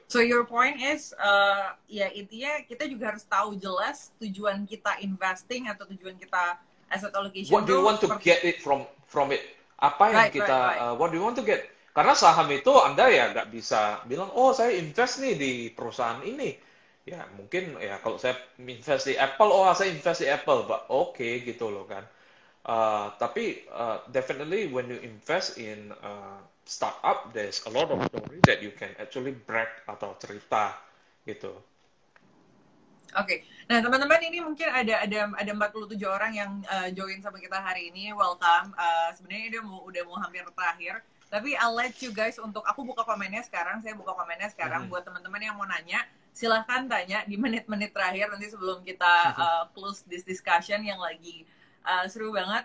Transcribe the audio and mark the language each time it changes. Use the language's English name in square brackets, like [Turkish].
[English] So your point is, [Indonesian] ya intinya kita juga harus tahu jelas tujuan kita investing atau tujuan kita asset allocation. [English] What do you want to get it from it? [Indonesian] Apa yang [English] what do you want to get? [Indonesian] Karena saham itu Anda ya nggak bisa bilang, oh saya invest nih di perusahaan ini. Ya mungkin ya kalau saya invest di Apple, saya invest di Apple, [English] but okay [Indonesian] gitu loh kan. [English] Tapi definitely when you invest in startup, there's a lot of story that you can actually brag [Indonesian] atau cerita gitu. Oke, nah teman-teman, ini mungkin ada 47 orang yang join sama kita hari ini. Welcome. Sebenarnya udah mau hampir terakhir, tapi [English] I'll let you guys [Indonesian] untuk aku buka komennya sekarang. Saya buka komennya sekarang buat teman-teman yang mau nanya. Silahkan tanya di menit-menit terakhir nanti sebelum kita [English] close this discussion [Indonesian] yang lagi seru banget.